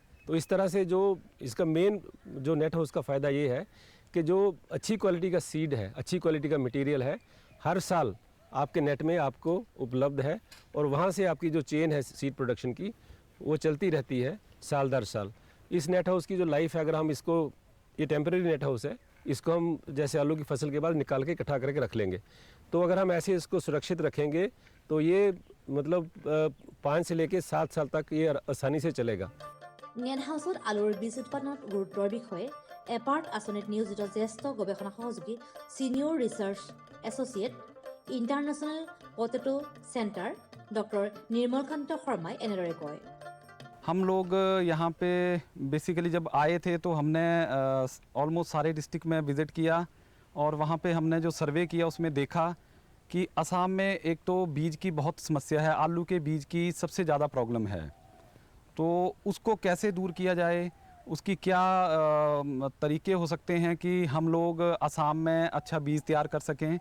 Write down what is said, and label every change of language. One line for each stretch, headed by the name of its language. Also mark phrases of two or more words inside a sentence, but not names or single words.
Hindi: तो इस तरह से जो इसका मेन जो
English: net house
Hindi: का फ़ायदा ये है कि जो अच्छी क्वालिटी का सीड है, अच्छी क्वालिटी का मटेरियल है, हर साल आपके नेट में आपको उपलब्ध है, और वहाँ से आपकी जो चेन है
English: seed production
Hindi: की, वो चलती रहती है साल दर साल। इस
English: net house
Hindi: की जो लाइफ है, अगर हम इसको, ये
English: temporary net house
Hindi: है, इसको हम जैसे आलू की फसल के बाद निकाल के इकट्ठा करके रख लेंगे, तो अगर हम ऐसे इसको सुरक्षित रखेंगे तो ये मतलब 5 से लेकर 7 साल तक ये आसानी से चलेगा।
English: net houseত
Assamese: আলুৰ বীজ উৎপাদনত গুৰুত্বৰ বিষয়ে এপাৰ্ট আঁচনিত নিয়োজিত জ্যেষ্ঠ গৱেষণা সহযোগী
English: senior research associate
Assamese: ইণ্টাৰনেশ্যনেল পটেটো চেণ্টাৰ ডক্টৰ নিৰ্মলকান্ত শৰ্মাই এনেদৰে কয়।
Hindi: हम लोग यहाँ पे बेसिकली जब आए थे तो हमने ऑलमोस्ट सारे डिस्ट्रिक्ट में विज़िट किया, और वहाँ पे हमने जो सर्वे किया उसमें देखा कि असम में एक तो बीज की बहुत समस्या है, आलू के बीज की सबसे ज़्यादा प्रॉब्लम है। तो उसको कैसे दूर किया जाए, उसकी क्या तरीके हो सकते हैं कि हम लोग असम में अच्छा बीज तैयार कर सकें।